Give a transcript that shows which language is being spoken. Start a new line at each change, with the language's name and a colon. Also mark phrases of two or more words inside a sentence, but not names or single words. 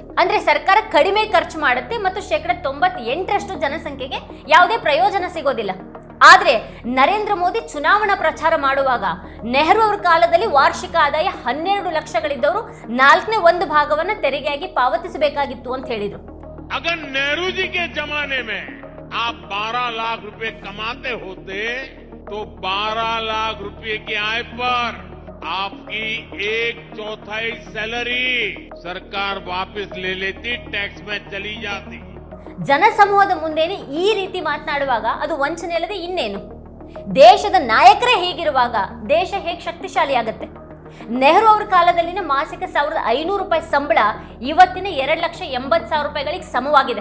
Kannada: ಅಂದ್ರೆ ಸರ್ಕಾರ ಕಡಿಮೆ ಖರ್ಚು ಮಾಡುತ್ತೆ ಮತ್ತು 98% ಜನಸಂಖ್ಯೆಗೆ ಯಾವುದೇ ಪ್ರಯೋಜನ ಸಿಗೋದಿಲ್ಲ. ಆದ್ರೆ ನರೇಂದ್ರ ಮೋದಿ ಚುನಾವಣಾ ಪ್ರಚಾರ ಮಾಡುವಾಗ ನೆಹರು ಅವರ ಕಾಲದಲ್ಲಿ ವಾರ್ಷಿಕ ಆದಾಯ 12 ಲಕ್ಷಗಳಿದ್ದವರು 4ನೇ 1 ಭಾಗವನ್ನು ತೆರಿಗೆಯಾಗಿ ಪಾವತಿಸಬೇಕಾಗಿತ್ತು ಅಂತ ಹೇಳಿದ್ರು.
Hindi: अगर नेहरू जी के जमाने में आप 12 लाख रुपए कमाते होते तो 12 लाख रुपए की आय पर आपकी 1/4 सैलरी सरकार वापस ले लेती, टैक्स में चली जाती.
Kannada: ಜನಸಮೂಹದ ಮುಂದೇನೆ ಈ ರೀತಿ ಮಾತನಾಡುವಾಗ ಅದು ವಂಚನೆ ಅಲ್ಲದೆ ಇನ್ನೇನು? ದೇಶದ ನಾಯಕರೇ ಹೀಗಿರುವಾಗ ದೇಶ ಹೇಗೆ ಶಕ್ತಿಶಾಲಿ ಆಗುತ್ತೆ? ನೆಹರು ಅವರ ಕಾಲದಲ್ಲಿನ ಮಾಸಿಕ 1,500 ರೂಪಾಯಿ ಸಂಬಳ ಇವತ್ತಿನ 2,80,000 ರೂಪಾಯಿಗಳಿಗೆ ಸಮವಾಗಿದೆ.